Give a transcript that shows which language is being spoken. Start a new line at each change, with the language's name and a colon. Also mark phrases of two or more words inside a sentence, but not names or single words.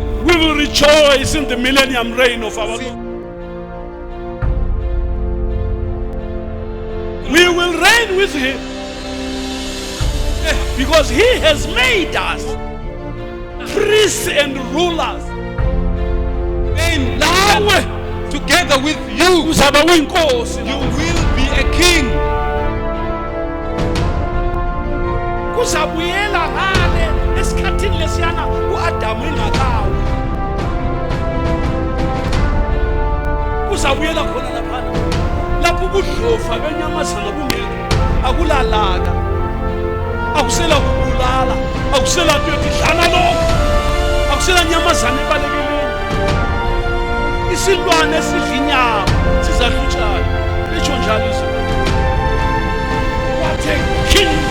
English: We will rejoice in the millennium reign of our Lord. We will reign with him because he has made us priests and rulers. And
North Ndebele: Nawe
English: together with you,
North Ndebele: uzaba uyinkosi.
English: you will be a king.
North Ndebele: Kuzabuyela ngale esikhathini lesiyana uAdamu engakawi. Kuzabuyela khona laphana lapho ubudlofa benyamazana bungekho, akulalaka, akusela kubulala, akusela nto edlana lokho, akusela nyamazana ebalekeleyo. Isilwane esidla inyama sizahlutshana. Litsho njalo izwi.
English: What a king